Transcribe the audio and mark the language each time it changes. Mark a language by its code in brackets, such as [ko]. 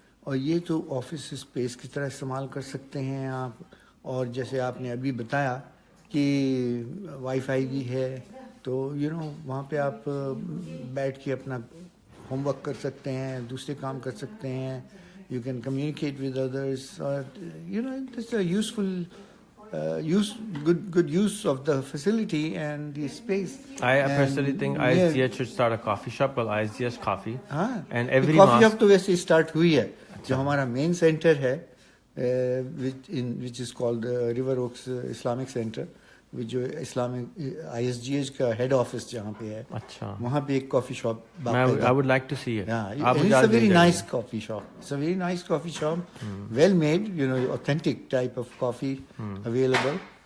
[hi] और ये तो ऑफिस स्पेस की तरह इस्तेमाल कर सकते हैं आप। और जैसे आपने अभी बताया कि वाईफाई भी है, तो वहाँ पे आप बैठ के अपना होमवर्क कर सकते हैं, दूसरे काम कर सकते हैं। [en] You can communicate with others. It's a useful good use of the facility and the space. I personally think ISGS should start a coffee shop called ISGS Coffee. And every [hi] coffee shop तो वैसे start हुई है। जो हमारा main center है, [en] which is called [hi] River Oaks Islamic Center, जो Islamic ISGS का head office जहाँ पे है, अच्छा, वहाँ पे एक coffee shop. [en] I would like to see it. It's a very nice coffee shop. It's a very nice coffee shop, well made, authentic type of coffee available.